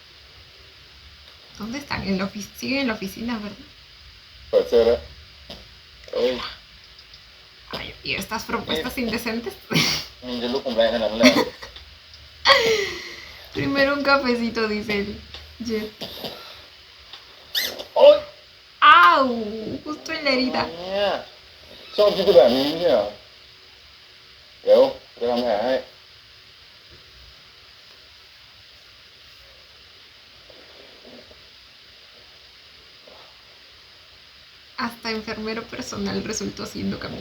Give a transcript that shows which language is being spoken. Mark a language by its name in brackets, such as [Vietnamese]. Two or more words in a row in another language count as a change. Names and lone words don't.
[Spanish] ¿Dónde están? En la siguen en la oficina, ¿verdad? [Thai] เปิดเสื้อแล้วเอ้ย [Spanish] Ay, ¿y estas propuestas indecentes? [Thai] มึงจะลุกผมแรงขนาดนั้นเลย [Spanish] Primero un cafecito, dice el Jet. [Thai] โอ๊ย [Spanish] ¡Au! Justo en la herida. [Thai] เนี่ยชอบคิดแบบนี้เนี่ยเหรอเดี๋ยวจะทำแผลให้ [Spanish] Hasta enfermero personal resultó siendo Camilo.